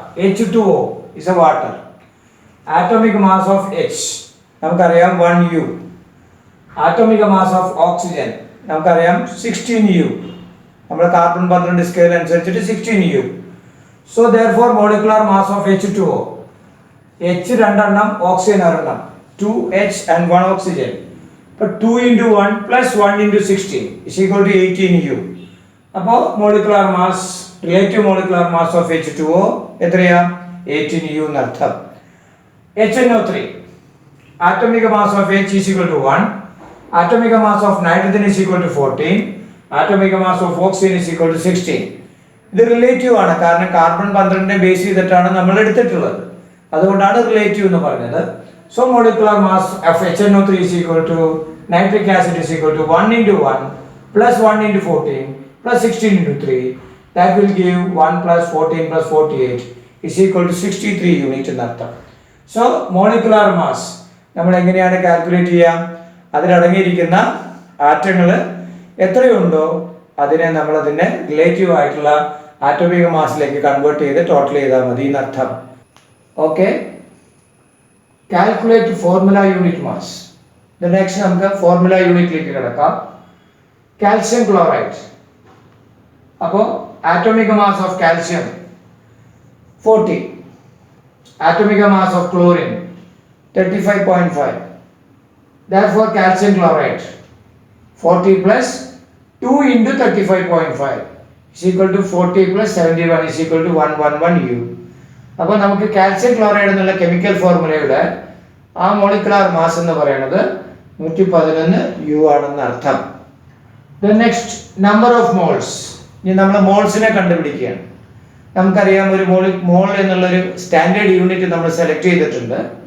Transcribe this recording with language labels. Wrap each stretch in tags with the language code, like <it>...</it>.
<en>H2O is a water. Atomic mass of H</en> <ml>നമുക്കറിയാം</ml> <en>1U. Atomic mass of oxygen നമുക്കറിയാം 16U.</en> <ml>നമ്മുടെ carbon 12 scale അനുസരിച്ചിട്ട്</ml> <en>16U. So therefore molecular mass of H2O,</en> <ml>H രണ്ടെണ്ണം, oxygen ഒരെണ്ണം,</ml> <en>2H and 1 oxygen.</en> <ml>അപ്പോൾ</ml> <en>2 into 1 plus 1 into 16 is equal to 18U.</en> <ml>അപ്പോൾ</ml> <en>molecular mass, relative molecular mass of H2O</en> <ml>എത്രയാ? 18U എന്നർത്ഥം.</ml> <en>HNO3, atomic mass of H is equal to 1, atomic mass of nitrogen is equal to 14, atomic mass of oxygen is equal to 16.</en> <ml>ഇത് relative ആണ്, കാരണം carbon 12 base ചെയ്തിട്ടാണ് നമ്മൾ എടുത്തിട്ടുള്ളത്, അതുകൊണ്ടാണ് relative എന്ന് പറഞ്ഞത്.</ml> <en>So molecular mass of HNO3 is equal to nitric acid is equal to 1 into 1 plus 1 into 14 plus 16 into 3. That will give 1 plus 14 plus 48 is equal to 63 unit</en> <ml>എന്നർത്ഥം. So molecular mass നമ്മൾ എങ്ങനെയാണ് calculate ചെയ്യുക? അതിലടങ്ങിയിരിക്കുന്ന ആറ്റങ്ങൾ എത്രയുണ്ടോ അതിനെ നമ്മൾ അതിനെ relative ആയിട്ടുള്ള atomic മാസിലേക്ക് convert ചെയ്ത് ടോട്ടൽ ചെയ്താൽ മതി എന്നർത്ഥം.</ml> <en>Okay, calculate formula unit mass.</en> <ml>Next നമുക്ക് ഫോർമുല യൂണിറ്റിലേക്ക് കിടക്കാം. കാൽസ്യം ക്ലോറൈഡ്, അപ്പോൾ atomic mass of calcium 40,</ml> <en>atomic mass of chlorine 35.5. Therefore calcium chloride 40 plus 2 into 35.5 is equal to 40 plus 71 is equal to 111U.</en> <ml>അപ്പോൾ നമുക്ക് calcium chloride എന്നുള്ള chemical ഫോർമുലയുടെ ആ molecular mass എന്ന് പറയുന്നത് 111U ആണെന്ന് അർത്ഥം. Next number of moles. ഇനി നമ്മൾ മോൾസിനെ കണ്ടുപിടിക്കുകയാണ്. നമുക്കറിയാം ഒരു മോൾ എന്നുള്ളൊരു സ്റ്റാൻഡേർഡ് യൂണിറ്റ് നമ്മൾ സെലക്ട് ചെയ്തിട്ടുണ്ട്.</ml>